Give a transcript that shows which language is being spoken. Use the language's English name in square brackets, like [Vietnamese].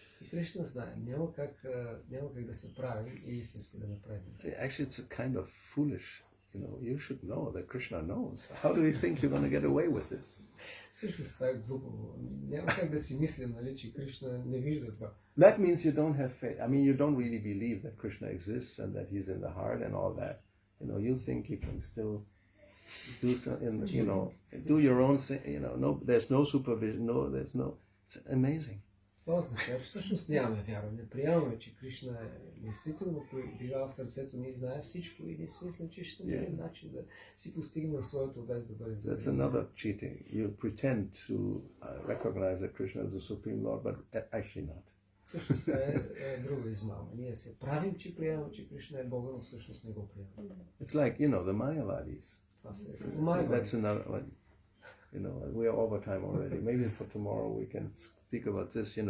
[Bulgarian] Кришна знае, няма как да се прави и истински да напредне. [English] Actually, it's a kind of foolish, you should know that Krishna knows. How do you think you're going to get away with this? [Bulgarian] Всъщност това е глупаво. Няма как да си мислим, нали, че Кришна не вижда това. [English] That means you don't have faith. I mean, you don't really believe that Krishna exists and that he's in the heart and all that. You think you can still do do your own thing. No, there's no supervision. It's amazing. [Bulgarian] Това означава, че всъщност нямаме вяра. Не приемаме, че Кришна е действително пребивава в сърцето ни, знае всичко и не си мислим, че ще намерим начин да си постигнем своето без да бъдем [English] That's another cheating. You pretend to recognize that Krishna is the Supreme Lord, but actually not. [Bulgarian] Всъщност това е друга измама. Ние се правим, че приемаме, че Кришна е Бога, но всъщност не го приемаме. [English] It's like, the Mayavadis. [Bulgarian] Това се [English] That's another one. We are over time already. Maybe for tomorrow we can speak about this.